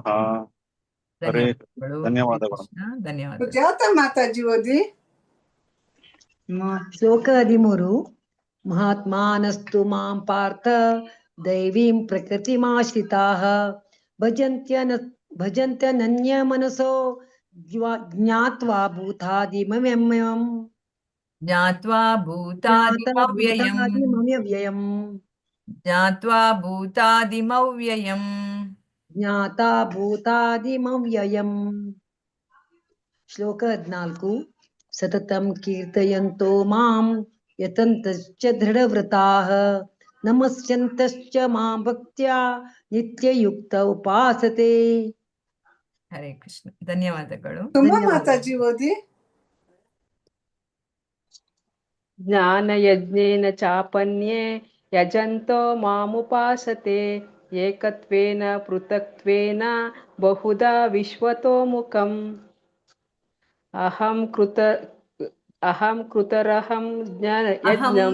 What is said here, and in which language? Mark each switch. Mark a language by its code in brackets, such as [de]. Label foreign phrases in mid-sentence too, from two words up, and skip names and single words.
[kn] ಹರೇ ಧನ್ಯವಾದಗಳು. ಸುಜಾತ ಮಾತಾಜಿ ಓದಿ. [sa] ಶ್ಲೋಕ 13. ಮಹಾತ್ಮಾನಸ್ತು ಮಾಂ ಪಾರ್ಥ ದೈವೀಂ ಪ್ರಕೃತಿಮಾಶ್ರಿತಾಃ ಭಜಂತ್ಯನನ್ಯ ಮನಸೋ ಜ್ಞಾತ್ವಾ ಭೂತಾದಿಮವ್ಯಯಂ. ಜ್ಞಾತ್ವಾ ಭೂತಾದಿಮವ್ಯಯಂ. ಜ್ಞಾತ್ವಾ ಭೂತಾದಿಮವ್ಯಯಂ. ಜ್ಞಾತಾ ಭೂತಾದಿಮವ್ಯಯಂ. ಶ್ಲೋಕ 14. ಸತತಂ ಕೀರ್ತಯಂತೋ ಮಾಂ ಯತಂತಶ್ಚ ದೃಢವ್ರತಾಃ ನಮಸ್ಯಂತಶ್ಚ ಮಾಂ ಭಕ್ತ್ಯಾ ನಿತ್ಯಯುಕ್ತ ಉಪಾಸತೆ. [kn] ಹರೇ ಕೃಷ್ಣ. ಧನ್ಯವಾದಗಳು. ಸುಮಾ ಮಾತಾಜಿ ಓದಿ. [sa] ಜ್ಞಾನಯಜ್ಞೇನ ಚಾಪನ್ಯೇ ಯಜಂತೋ ಮಾಮುಪಾಸತೆ ಏಕತ್ವೇನ ಪೃಥಕ್ತ್ವೇನ ಬಹುಧಾ ವಿಶ್ವತೋಮುಖಂ ಅಹಂ ಕೃತರಹಂ ಯಜ್ಞಂ